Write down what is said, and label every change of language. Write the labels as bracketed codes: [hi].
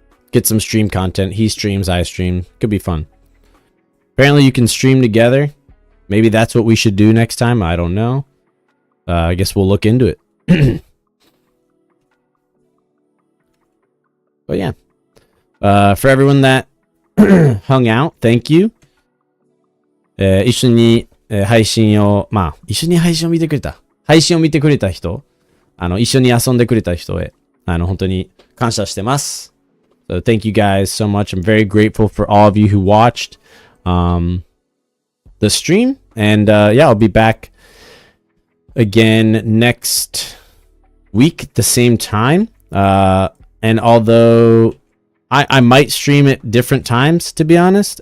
[en] Get some stream content. He streams, I stream. Could be fun. Apparently you can stream together. Maybe that's what we should do next time. I don't know. I guess we'll look into it. But yeah. For everyone that hung out, thank you. [ja] 一緒に配信を見てくれた。配信を見てくれた人、一緒に遊んでくれた人へ、本当に感謝してます。 [en] So thank you guys so much. I'm very grateful for all of you who watched the stream. And yeah, I'll be back again next week at the same time. And although I might stream at different times, to be honest.